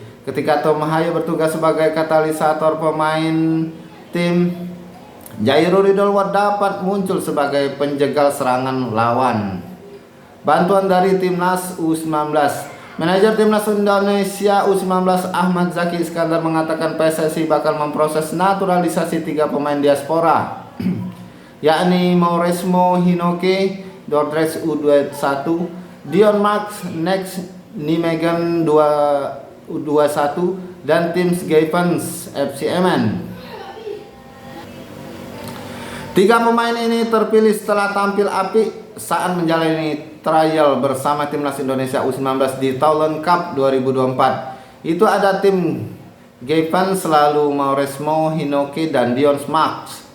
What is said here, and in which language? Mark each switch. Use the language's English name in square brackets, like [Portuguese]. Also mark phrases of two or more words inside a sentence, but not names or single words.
[Indonesian] Ketika Tom Haye bertugas sebagai katalisator pemain tim, Jairo Riedewald dapat muncul sebagai penjegal serangan lawan. Bantuan dari Timnas U19. Manajer Timnas Indonesia U19 Ahmad Zaki Iskandar mengatakan PSSI bakal memproses naturalisasi 3 pemain diaspora yakni Mauresmo Hinoke Dordrecht U21, Dion Max Next Nijmegen U21 dan Tim Schippers FC Emmen. 3 pemain ini terpilih setelah tampil apik saat menjalani trial bersama Timnas Indonesia U19 di Thailand Cup 2024. Itu ada Tim Schippers, lalu Mauresmo Hinoke dan Dion Max.